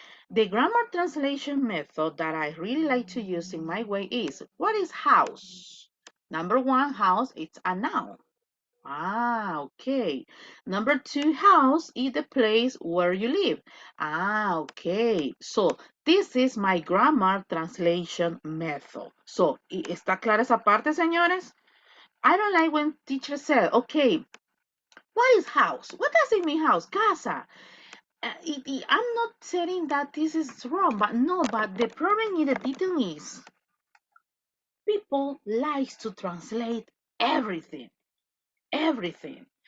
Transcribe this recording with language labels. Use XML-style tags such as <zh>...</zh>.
<en>The grammar translation method that I really like to use in my way is, what is house? Number one, house, it's a noun. Ah, okay. Number two, house is the place where you live. Ah, okay. So, this is my grammar translation method.</en> <es>So, ¿está clara esa parte, señores?</es> <en>I don't like when teachers say, okay, what is house? What does it mean house? Casa. I'm not saying that this is wrong, but no, but the problem in the detail is people like to translate everything, everything.</en>